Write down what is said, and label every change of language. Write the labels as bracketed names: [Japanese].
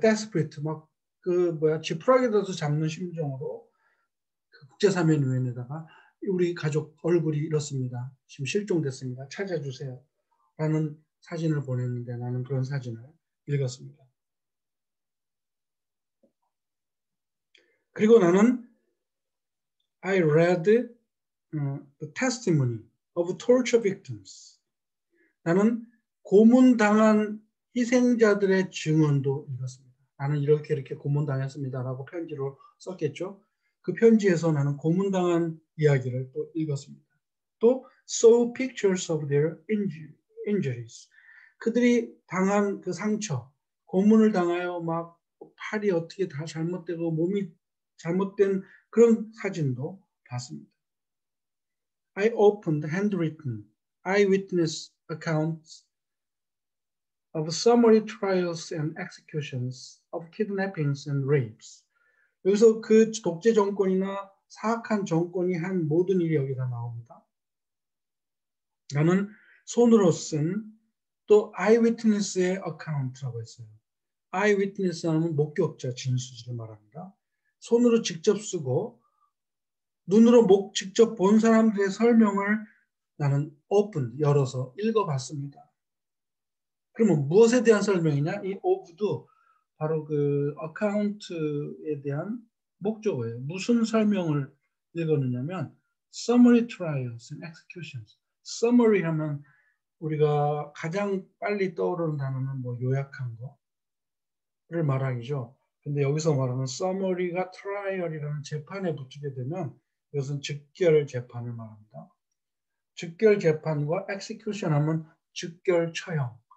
[Korean] desperate 막 지푸라기라도 잡는 심정으로 그 국제사면위원회에다가 우리 가족 얼굴이 이렇습니다. 지금 실종됐습니다. 찾아주세요. 라는 사진을 보냈는데 나는 그런 사진을 읽었습니다. 그리고 나는 [English] I read the testimony of torture victims. [Korean] 나는 고문당한 희생자들의 증언도 읽었습니다. 나는 이렇게 고문당했습니다라고 편지로 썼겠죠. 그 편지에서 나는 고문당한 이야기를 또 읽었습니다. 또 [English] saw pictures of their injuries. [Korean] 그들이 당한 그 상처, 고문을 당하여 막 팔이 어떻게 다 잘못되고 몸이 잘못된 그런 사진도 봤습니다. [English] I opened handwritten eyewitness accounts of summary trials and executions of kidnappings and rapes. [Korean] 여기서 그 독재 정권이나 사악한 정권이 한 모든 일이 여기다 나옵니다. 나는 손으로 쓴 또 eyewitness의 account라고 했어요. eyewitness 하면 목격자 진술을 말합니다. 손으로 직접 쓰고 눈으로 직접 본 사람들의 설명을 나는 open, 열어서 읽어봤습니다. 그러면 무엇에 대한 설명이냐? 이 of도 바로 그 account에 대한 목적어예요. 무슨 설명을 읽었느냐면 [English] summary trials and executions. [Korean] summary 하면 우리가 가장 빨리 떠오르는 단어는 뭐 요약한 거를 말하기죠. 근데 여기서 말하는 summary가 trial이라는 재판에 붙이게 되면 이것은 즉결 재판을 말합니다. 즉결 재판과 execution 하면 즉결 처형.